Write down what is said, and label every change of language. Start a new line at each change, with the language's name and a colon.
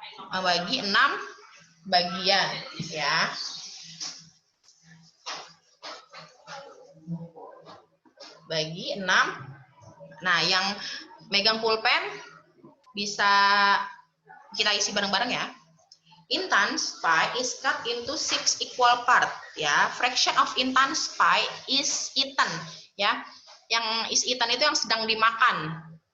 Indonesian: Membagi 6 bagian, ya. Bagi 6. Nah, yang megang pulpen bisa kita isi bareng-bareng ya.
English: Intan's pie is cut into 6 equal part, ya. Fraction of Intan's pie is eaten, ya.
Indonesian: Yang
English: is eaten
Indonesian: itu yang sedang dimakan.